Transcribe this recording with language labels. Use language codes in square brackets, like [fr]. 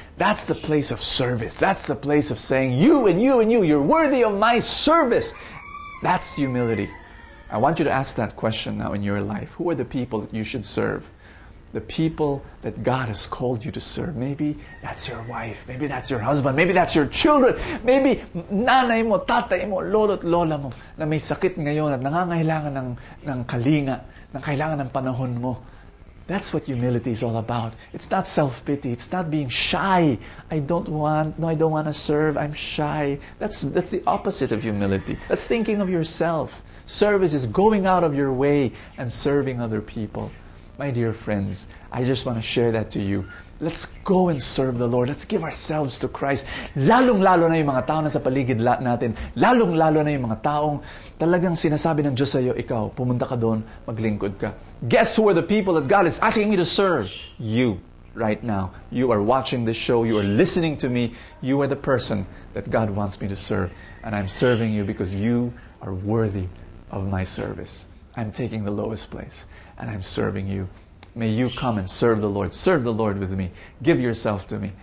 [en] That's the place of service. That's the place of saying, you and you and you, you're worthy of my service. That's humility. I want you to ask that question now in your life. Who are the people that you should serve? The people that God has called you to serve. Maybe that's your wife. Maybe that's your husband. Maybe that's your children. [tl] Maybe nanay mo, tatay mo, lolo't lola mo na may sakit ngayon at nangangailangan ng kalinga, ng kailangan ng panahon mo. [en] That's what humility is all about. It's not self-pity. It's not being shy. I don't want to serve. I'm shy. That's the opposite of humility. That's thinking of yourself. Service is going out of your way and serving other people. My dear friends, I just want to share that to you. Let's go and serve the Lord. Let's give ourselves to Christ. [tl] Lalong-lalo na yung mga tao na sa paligid natin. Lalong-lalo na yung mga taong talagang sinasabi ng Diyos sa iyo, ikaw, pumunta ka doon, maglingkod ka. [en] Guess who are the people that God is asking me to serve? You, right now. You are watching this show. You are listening to me. You are the person that God wants me to serve. And I'm serving you because you are worthy of my service. I'm taking the lowest place. And I'm serving you. May you come and serve the Lord. Serve the Lord with me. Give yourself to me.